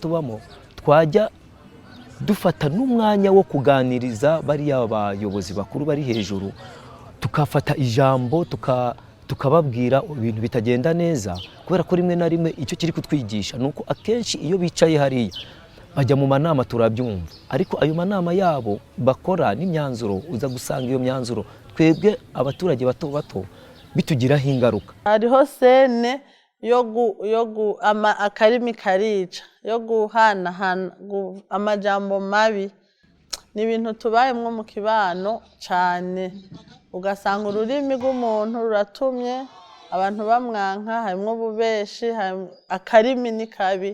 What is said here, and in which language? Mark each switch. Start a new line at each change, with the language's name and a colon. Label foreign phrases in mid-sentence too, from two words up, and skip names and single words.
Kinyarwanda: tubamo twajya dufata n'umwanya wo kuganiriza bariya abayobozi bakuru bari hejuru, tukafata ijambo tukababwira ibintu bitagenda neza, kubera ko rimwe na rimwe icyo kiri kutwigisha nuko akenshi iyo bicaye hariya bajya mu manama turabyumva, ariko ayo manama yabo bakora n'imyanzuro uza gusanga iyo myanzuro twebwe abaturage bato bitugiraho ingaruka.
Rundi: Hariho sene akarimi karica yo guhanahana amajambo mabi, ni ibintu tubayemwo mu kibano cyane, ugasanga ururimi rw'umuntu ruratumye abantu bamwanka, harimwo ububeshi, akarimi ni kabi.